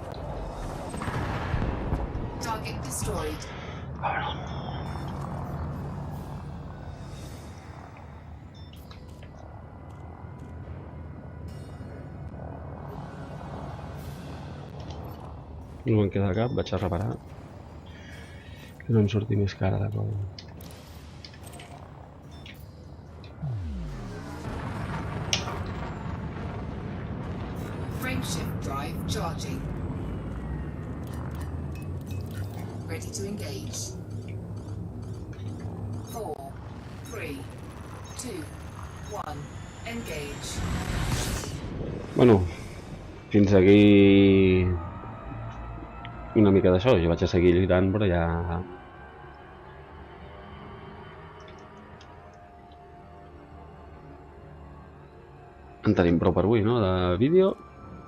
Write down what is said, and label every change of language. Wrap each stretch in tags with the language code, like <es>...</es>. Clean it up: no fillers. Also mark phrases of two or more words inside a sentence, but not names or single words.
<en>Target destroyed.</en> <ca>No em queda cap, vaig a reparar. Que no em surti més cara la cosa.</ca> <en>Frameshift drive charging. Ready to engage. 4, 3, 2, 1. Engage.</en> <ca>Bueno, fins aquí una mica d'això, jo vaig a seguir lluitant, però ja... En tenim prou per avui, no?, de vídeo.</ca>